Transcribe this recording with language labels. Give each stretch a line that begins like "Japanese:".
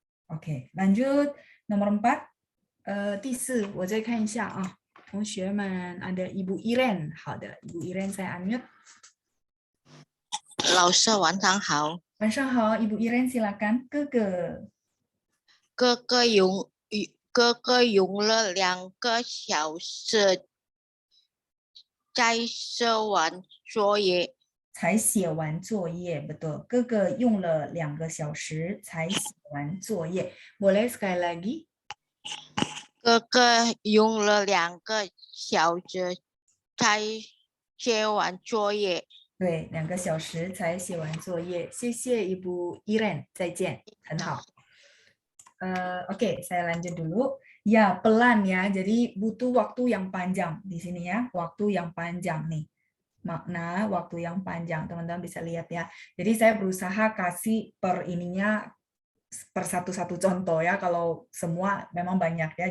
Indonesian: Oke, lanjut. Nomor 4.
Chinese: 第4，我再看一下啊。
Indonesian: 同学们 ada Ibu Iren. 好的， Ibu Iren saya unmute.
Chinese: 老师晚上好。晚上好， Ibu Iren silakan. 哥哥。哥哥用了2个小时才写完作业。才写完作业 betul. 哥哥用了2个小时才写完作业.
Indonesian: Boleh sekali lagi?
Chinese: 哥哥用了2个小时才写完作业。对，2个小时才写完作业。谢谢 Ibu Iren， 再见，很好。
Indonesian: Oke, saya lanjut dulu. Ya, pelan ya. Jadi butuh waktu yang panjang di sini ya. Waktu yang panjang nih. Makna waktu yang panjang. Teman-teman bisa lihat ya. Jadi saya berusaha kasih per ininya per satu-satu contoh ya, kalau semua memang banyak ya.